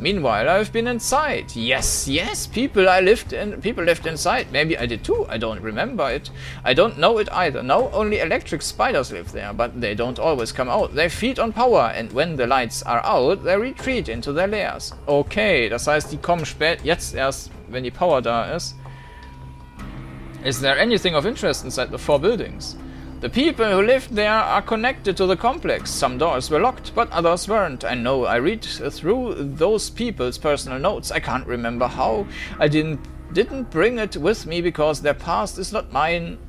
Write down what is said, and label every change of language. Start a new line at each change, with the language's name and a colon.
English: Meanwhile, I've been inside. Yes, people lived inside. Maybe I did too. I don't remember it. I don't know it either. No, only electric spiders live there, but they don't always come out. They feed on power, and when the lights are out, they retreat into their lairs.
German: Okay, das heißt, die kommen jetzt erst, wenn die Power da ist.
English: Is there anything of interest inside the 4 buildings? The people who lived there are connected to the complex. Some doors were locked, but others weren't. I know, I read through those people's personal notes. I can't remember how. I didn't bring it with me because their past is not mine.